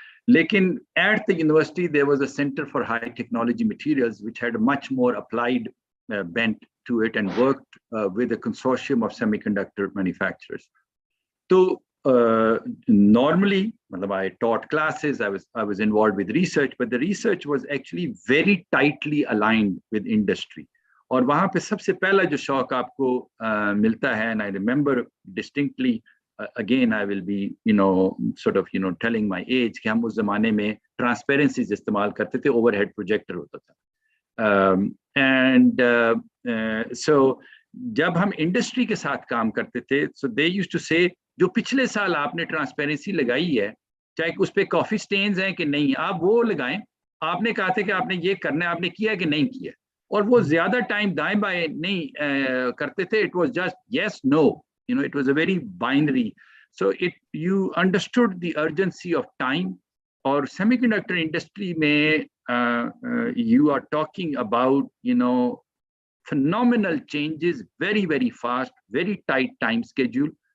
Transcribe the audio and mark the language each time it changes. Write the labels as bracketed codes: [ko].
[hi] Lekin [en] at the university, there was a Center for High Technology Materials, which had a much more applied bent to it, and worked with a consortium of semiconductor manufacturers. So normally, I taught classes, I was involved with research, but the research was actually very tightly aligned with industry. [hi] और वहाँ पे सबसे पहला जो शौक आपको मिलता है, [en] and I remember distinctly, again I will be sort of telling my age [hi] कि हम उस ज़माने में transparencies इस्तेमाल करते थे, overhead projector होता था, [en] and so [hi] जब हम industry के साथ काम करते थे, [en] so they used to say [hi] जो पिछले साल आपने ट्रांसपेरेंसी लगाई है, चाहे उस पे कॉफी स्टेन्स हैं कि नहीं, आप वो लगाएं, आपने कहा था कि आपने ये करना है, आपने किया कि नहीं किया, और वो ज्यादा टाइम दाएं बाएं नहीं करते थे. [en] It was just yes, no, it was a very binary. So you understood the urgency of time. [hi] और [en] semiconductor industry [hi] में [en] you are talking about phenomenal changes, very, very fast, very tight time schedule.